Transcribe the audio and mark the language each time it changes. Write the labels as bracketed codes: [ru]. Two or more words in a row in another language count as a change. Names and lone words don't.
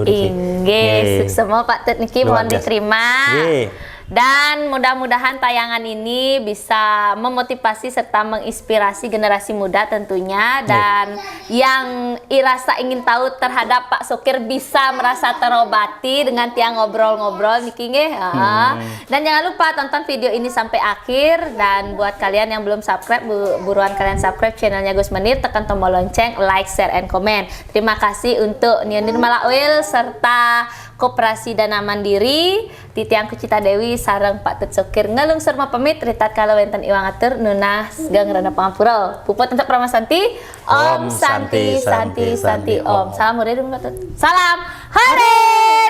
[id] Sukses semua Pak Tut niki mohon diterima. Dan mudah-mudahan tayangan ini bisa memotivasi serta menginspirasi generasi muda tentunya, dan yang irasa ingin tahu terhadap Pak Sukir bisa merasa terobati dengan tiang ngobrol-ngobrol niki nggih. Dan jangan lupa tonton video ini sampai akhir, dan buat kalian yang belum subscribe buruan kalian subscribe channelnya Gus Menir, tekan tombol lonceng, [en] like, share, and comment. [id] Terima kasih untuk Nionir Malawil serta Koperasi Dana Mandiri, Titiang Kucita Dewi sareng Pak Tut Sukir [ban] ngelungsur pamit. Ritat kalau wenten iwang atur nunah gang rana pangapura puput untuk Pramasanti. [id] Om Santi Santi Santi Om. Salam hore dulu Pak Tut. Salam hore.